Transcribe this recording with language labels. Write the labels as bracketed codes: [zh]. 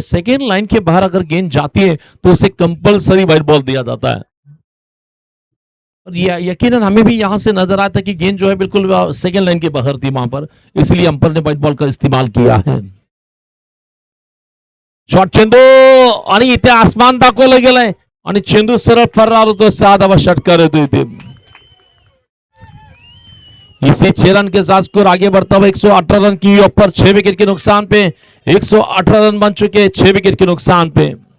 [hi] Second line के बाहर अगर गेंद जाती है तो उसे कंपलसरी व्हाइट बॉल दिया जाता है। और यकीनन हमें भी यहां से नजर आता कि गेंद जो है बिल्कुल सेकंड लाइन के बाहर थी वहां पर, इसलिए अंपायर ने व्हाइट बॉल का इस्तेमाल किया है। [mr] शॉट चेंडू आणि इथे आसमान दाखवलं गेलंय आणि चेंडू सरळ फरार होतो। 6 धावा षटकार येतो इथे। [hi] इसी 6 रन के साथ स्कोर आगे बढ़ता हुआ 118 रन की ऊपर 6 विकेट के नुकसान पे 118 रन बन चुके 6 विकेट के नुकसान पे।